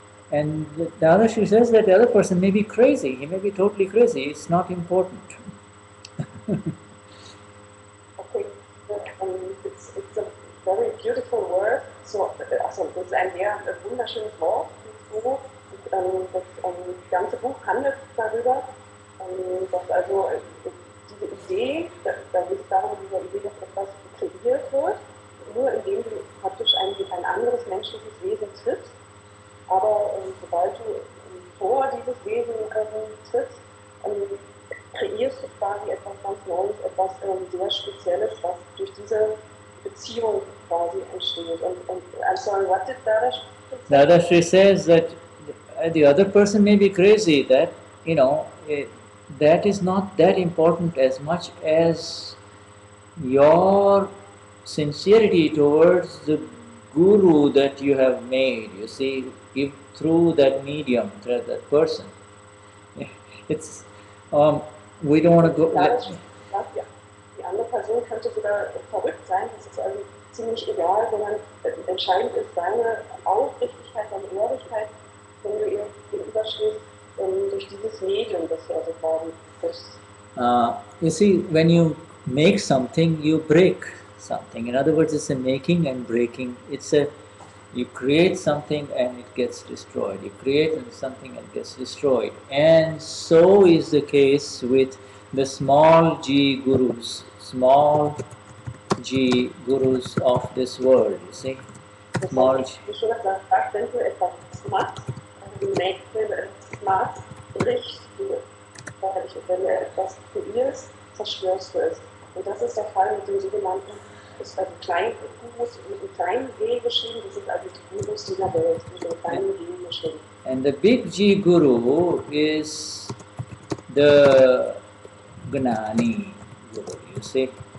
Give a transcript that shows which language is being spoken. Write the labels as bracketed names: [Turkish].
[English] And the other, she says that the other person may be crazy. He may be totally crazy. It's not important. Okay, it's a very beautiful word. [German] So, also das ist ein sehr wunderschönes Wort, Guru. Das ganze Buch handelt darüber, dass also diese Idee, da geht es darum, diese Idee, dass etwas kreiert wird, nur indem du praktisch ein anderes menschliches Wesen triffst. Aber sobald du vor dieses Wesen trittst, kreierst du quasi etwas ganz Neues, etwas sehr Spezielles, was durch diese Beziehung quasi entsteht. Und [English] I'm sorry, what did Dadashri say? Dadashri says that the other person may be crazy, that, you know, that is not that important as much as your sincerity towards the guru that you have made, you see, if through that medium, through that person. It's, we don't want to go... [German] Ja, die andere Person könnte sogar verrückt sein, das ist also ziemlich egal, sondern entscheidend ist deine Aufrichtigkeit, deine Ehrlichkeit, wenn du ihr gegenüberstehst, durch dieses Medium, das du also quasi triffst. [English] You see, when you make something, you break something. In other words, it's a making and breaking. It's a, you create something and it gets destroyed. You create something and it gets destroyed. And so is the case with the small g gurus, small g gurus of this world, you see. Small g. [German] Wie schon gesagt, wenn du etwas machst, du merkst, wenn du etwas machst, brichst du. Wenn du etwas kreierst, zerstörst du es. Und das ist der Fall mit dem sogenannten, das ist also Kleingurus mit einem kleinen G geschrieben, das sind also die Gurus dieser Welt, mit einem kleinen G geschrieben. [English] And the big G guru is the Gnani Guru, you see.